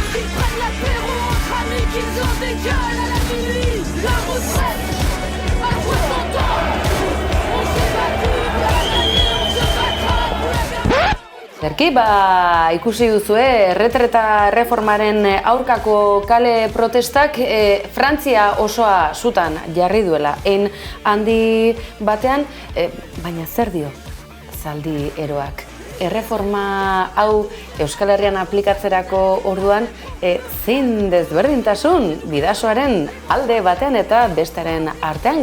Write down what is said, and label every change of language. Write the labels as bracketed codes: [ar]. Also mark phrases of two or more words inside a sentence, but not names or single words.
[fr] Qu'ils prennent l'apéro entre amis, qu'ils en décalent à la minuit. La retraite, à 60 ans, on s'est battu pour la gagner, on se battra pour la garder. [eu] Zerki, ikusi duzue, erretreta erreformaren aurkako kale protestak Frantzia osoa zutan jarri duela. Hein handi batean, baina zer dio? Zaldi eroak. Erreforma hau Euskal Herrian aplikatzerako orduan zein desberdintasun bidasoaren alde batean eta bestaren artean.